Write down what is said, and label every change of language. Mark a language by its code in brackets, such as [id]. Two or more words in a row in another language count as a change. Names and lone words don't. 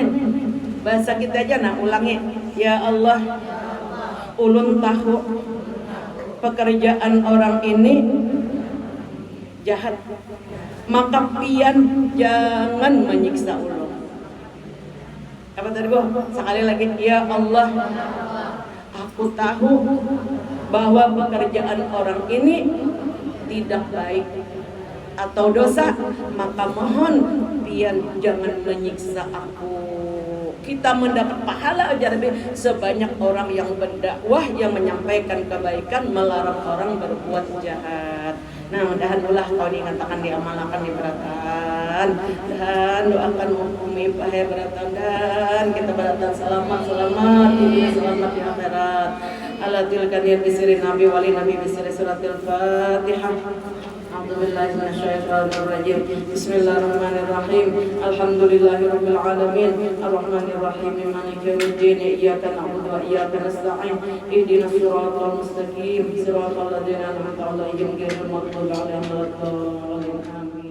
[bjn] Bahasa kita aja nah ulangi. [ar] يا الله, [bjn] ulun tahu pekerjaan orang ini jahat, maka pian jangan menyiksa ulun. Apa tadi Bu? Sekali lagi, [ar] يا الله, [bjn] aku tahu bahwa pekerjaan orang ini tidak baik atau dosa, maka mohon pian jangan menyiksa aku. Kita mendapat pahala aja lebih sebanyak orang yang berdakwah, yang menyampaikan kebaikan, melarang orang berbuat jahat. Nah, mudahan ulah kau dikatakan, diamalkan, diberatan, dan doakan menghukumi pahaya beratan, dan kita beratan selamat dunia, selamat di akhirat. Ala tilka niat bisiri nabi wali nabi bisiri suratil fatihah. [ar] أعوذ بالله من الشيطان الرجيم. بسم الله الرحمن الرحيم. الحمد لله رب العالمين. الرحمن الرحيم. مالك يوم الدين. إياك نعبد وإياك نستعين. اهدنا الصراط المستقيم. صراط الذين أنعمت عليهم غير المغضوب عليهم ولا الضالين.